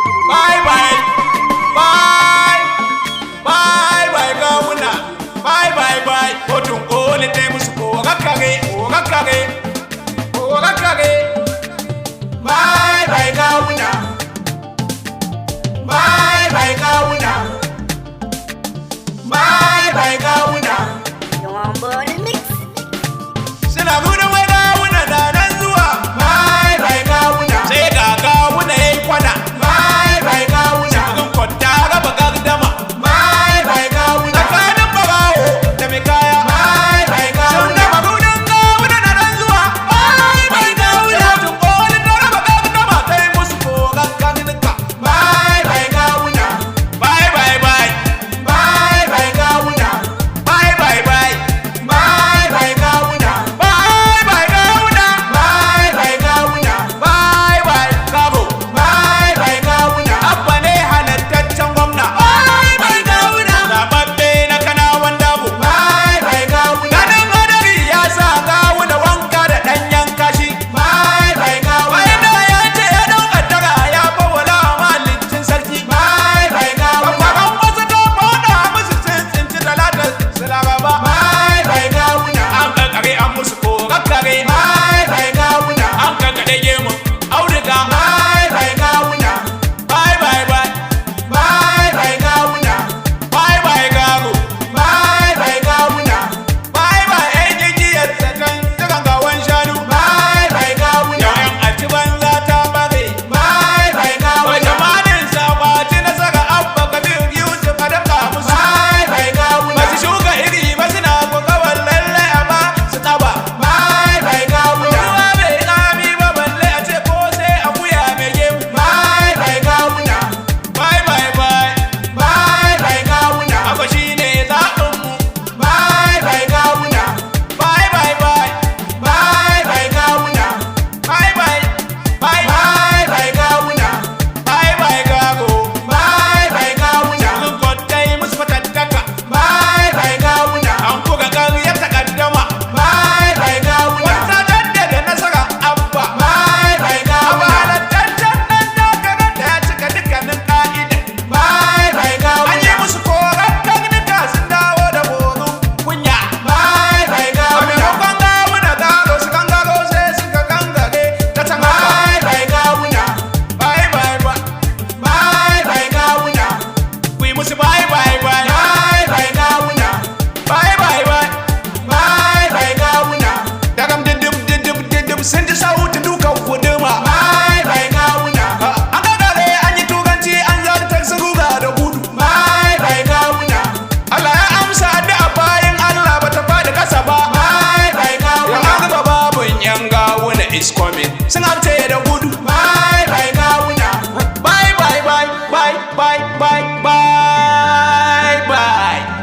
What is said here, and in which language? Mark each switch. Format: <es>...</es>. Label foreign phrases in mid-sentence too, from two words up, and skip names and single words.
<en>Bye bye. Bye. Bye bye, gawuna. Bye bye bye.</en> <ha>Kotun koli te musu ko ga kage, ko ga kage, ko ga kage.</ha> <en>Bye bye, gawuna. Bye bye, gawuna. Bye bye, gawuna. You're on board and mix.</en> <ha>Suna gudun wai gawuna na nan zuwa.</ha> <en>Bye bye, gawuna.</en> <ha>Sai ga gawuna yayi kwana.</ha> <en>Bye bye, gawuna.</en> <ha>Cikin kwanta raba gardama.</ha> <en>Bye bye, gawuna.</en> <ha>Tsakanin barawo da mai kaya.</ha> <en>Bye bye, gawuna.</en> <ha>Sun gama gudun gawuna na nan zuwa.</ha> <en>Bye bye, gawuna.</en> <ha>Kotun koli ta raba gardama. Ta yi musu koran karnuka.</ha> <en>Bye bye, gawuna. Bye bye, bye. Bye bye, gawuna. Bye bye, bye. Bye bye, gawuna. Bye bye, gawuna. Bye bye, gawuna. Bye bye, gabo. Bye bye, gawuna.</en> <ha>Abba ne halattaccen gwamna.</ha> <en>Bye bye, gawuna.</en> <ha>Zababbe na Kanawan Dabo.</ha> <en>Bye bye, gawuna.</en> <ha>Ganin hadari ya sa gawuna wanka da ɗanyen kashi.</ha> <en>Bye bye, gawuna.</en> <ha>Wai da ya ce ya dau kaddara ya fawwala wa mahalicin sarki.</ha> <en>Bye bye, gawuna.</en> <ha>Babban wasu ta faɗa musu sun tsinci talatar su laraba.</ha> <en>Bye bye, gawuna.</en> <ha>An kankare an musu korakkare.</ha> <en>Bye bye, gawuna.</en> <ha>An kankare gemun auduga.</ha> <en>Bye bye, gawuna. Bye bye, bye. Bye bye, gawuna. Bye bye, gago. Bye bye, gawuna. Bye bye,</en> <ha>yan igiyar zaton jiran gawan shanu.</ha> <en>Bye bye, gawuna.</en> <ha>Yau yan aci banza ta bare.</ha> <en>Bye bye, gawuna.</en> <ha>Wai jamanin sakwati nasara Abba Kabir Yusuf a dafa musu.</ha> <en>Bye bye, gawuna.</en> <ha>Ba su shuka iri ba suna kokawar lalle a ba su taba.</ha> <en>Bye bye, gawuna.</en> <ha>Ruwa bai tsami ba balle a ce ko sai akuya mai gemu.</ha> <en>Bye bye, gawuna. Bye bye, bye. Bye bye, gawuna.</en> <ha>Abba shi ne zaɓin mu.</ha> <en>Bye bye, gawuna. Bye bye, bye. Bye bye, gawuna. Bye bye. Bye bye, bye, gawuna. Bye bye, gago. Bye bye, gawuna.</en> <ha>Sun kwattai musu fatattaka.</ha> <en>Bye bye, gawuna.</en> <ha>An buga ƙaryar takaddama.</ha> <en>Bye bye, gawuna.</en> <ha>Wata jaddada nasara Abba.</ha> <en>Bye bye, gawuna.</en> <ha>Abba halattaccen nan takarar da ya cika dukkanin ƙa'ida.</ha> <en>Bye bye, gawuna.</en> <ha>An yi musu korar karnuka sun dawo da borin kunya.</ha> <en>Bye bye, gawuna.</en> <ha>A maimakon gawuna garo su gangaro sai suka gangare ta can haka.</ha> <en>Bye bye, gawuna. Bye bye, bye. Bye bye, gawuna.</en> <ha>Ku yi musu</ha> <en>bye bye, bye. Bye bye, gawuna. Bye bye, bye. Bye bye, gawuna.</en> <ha>Dagam dindin, dindin, dindin, sun ji sautin dukan guduma.</ha> <en>Bye bye, gawuna.</en> <ha>An gagare, an yi turanci, an zartar su ruga da gudu.</ha> <en>Bye bye, gawuna.</en> <ha>Allah ya amsa addu'a bayan Allah ba ta faɗi ƙasa ba.</ha> <en>Bye bye,</en> <ha>gawuna. Yan an zuba babun yan gawuna</ha> <en>is coming.</en> <ha>Sun amce da gudu.</ha> <en>Bye bye, gawuna. Bye bye, bye, bye, bye, bye, bye, bye.</en>